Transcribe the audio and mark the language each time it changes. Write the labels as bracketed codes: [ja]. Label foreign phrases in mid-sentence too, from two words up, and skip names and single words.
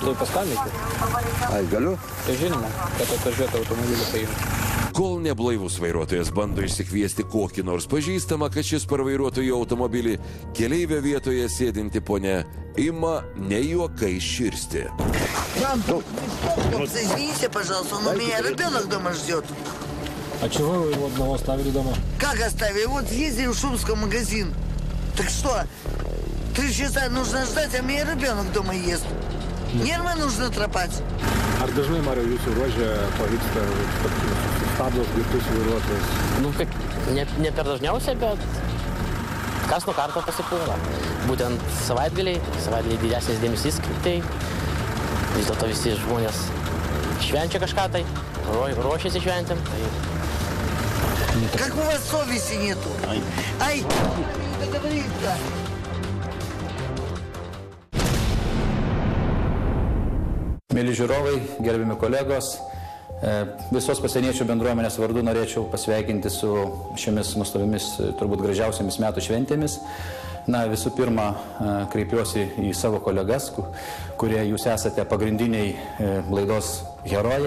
[lt] Tu paskambinti? Ai, galiu? Tai žinoma, kad atvažiuotų automobilį paimti. Kol neblaivus vairuotojas bando išsikviesti kokį nors pažįstamą, kad šis parvairuotų jo automobilį, keleivio vietoje sėdinti ponia ima неjuokai širsti. [ru] Извините, пожалуйста, но меня ребенок дома ждет. А чего вы его одного оставили дома? Как оставили? Вот ездили в Шумский магазин. Так что, 3 часа нужно ждать, а меня ребенок дома ест. Нервы нужно тропать. [lt] Ar dažnai, Mariau, jūsų ruožė pavyksta stabdos girtus vairuotojas? Nu, kaip, ne per dažniausiai, bet kas nuo karto pasipūla. Būtent savaitgaliai didesnis dėmesys, tai vis dėlto visi žmonės švenčia kažką tai, ruošiasi šventėm. [ru] Как у вас совести нету? Ай, не договорится. [lt] Mėly žiūrovai, gerbimi kolegos, visos pasieniečių bendruomenės vardu norėčiau pasveikinti su šiomis nuostabiomis, turbūt gražiausiamis metų šventėmis. Na, visų pirma, kreipiuosi į savo kolegas, kurie jūs esate pagrindiniai laidos herojai.